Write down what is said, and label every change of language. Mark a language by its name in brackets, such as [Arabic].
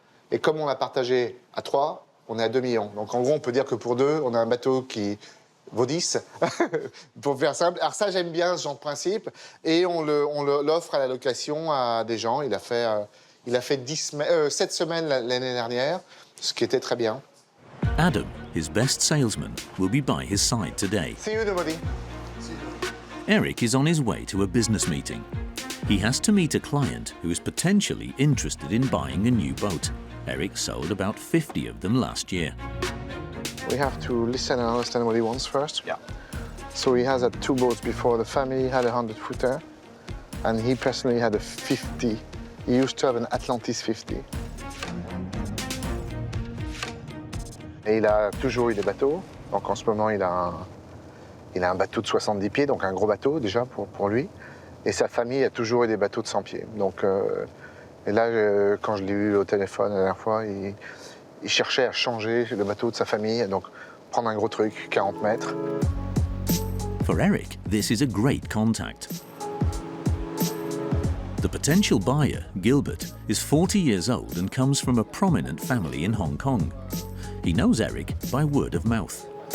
[French] Et comme on l'a partagé à 3, on est à 2 millions. Donc en gros, on peut dire que pour 2, on a un bateau qui vaut 10, pour faire simple. Alors ça, j'aime bien ce genre de principe. Et on l'offre à la location à des gens. Il a fait 7 semaines l'année dernière, ce qui était très bien. [English] Adam his best salesman, will be by his side today. See you, nobody. Eric is on his way to a business meeting. He has to meet a client who is potentially interested in buying a new boat. Eric sold about 50 of them last year. We have to listen and understand what he wants first. Yeah. So he has had 2 boats before. The family had a 100-footer, and he personally had a 50. He used to have an Atlantis 50. [French] Et il a toujours eu des bateaux. Donc en ce moment, il a un bateau de 70 pieds, donc un gros bateau déjà pour lui. Et sa famille a toujours eu des bateaux de 100 pieds. Donc, et là, quand je l'ai eu au téléphone la dernière fois, il cherchait à changer le bateau de sa famille, donc prendre un gros truc, 40 mètres. [English] For Eric, this is a great contact. The potential buyer, Gilbert, is 40 years old and comes from a prominent family in Hong Kong. He knows Eric by word of mouth.